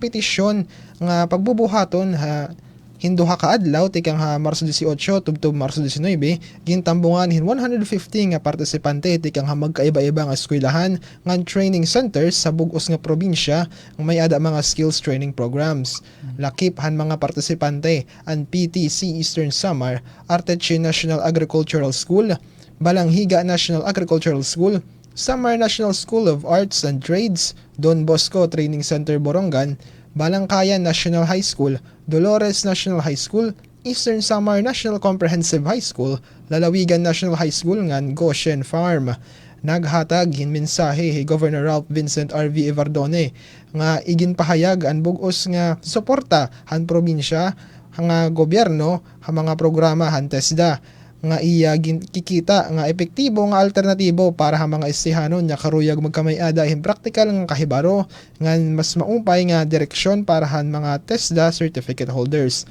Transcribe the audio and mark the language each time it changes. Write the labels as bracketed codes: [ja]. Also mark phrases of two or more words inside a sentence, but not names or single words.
[war] Ang kompetisyon nga pagbubuhaton Hinduha ka adlaw tikang ha Marso 18 tubtob Marso 19 gintambungan hin 150 nga partisipante tikang ha magkaiba-iba nga eskwelahan nga [en] training centers [war] sa bug-os nga probinsya nga may ada mga [en] skills training programs. [war] Lakip han mga partisipante ang PTC Eastern Samar, Arteche National Agricultural School, Balanghiga National Agricultural School, Samar National School of Arts and Trades, Don Bosco Training Center Borongan, Balangkayan National High School, Dolores National High School, Eastern Samar National Comprehensive High School, Lalawigan National High School ngan Goshen Farm. Naghatag hin mensahe hi Governor Ralph Vincent R.V. Evardone nga iginpahayag ang bug-os nga suporta han probinsya nga gobyerno ha mga programa han TESDA nga iya kikita nga epektibo nga alternatibo para ha mga estihanon nga karuyag magkamay-ada hin praktikal nga kahibaro nga mas maumpay nga direksyon para han mga TESDA [en] certificate holders.